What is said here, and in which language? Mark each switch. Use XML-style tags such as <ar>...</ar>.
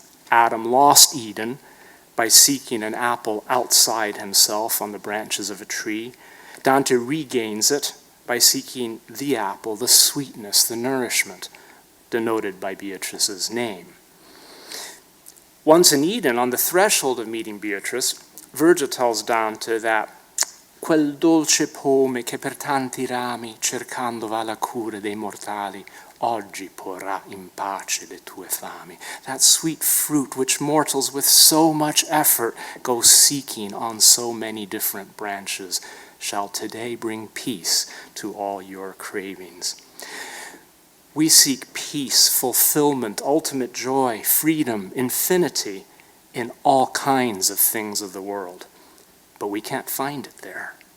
<en>Adam lost Eden by seeking an apple outside himself on the branches of a tree. Dante regains it by seeking the apple, the sweetness, the nourishment, denoted by Beatrice's name. Once in Eden, on the threshold of meeting Beatrice, Virgil tells Dante that</en> <it>quel dolce pome che per tanti rami, cercando va la cura dei mortali, oggi porrà in pace le tue fami.</it> <en>That sweet fruit which mortals with so much effort go seeking on so many different branches shall today bring peace to all your cravings. We seek peace, fulfillment, ultimate joy, freedom, infinity in all kinds of things of the world, but we can't find it there.</en>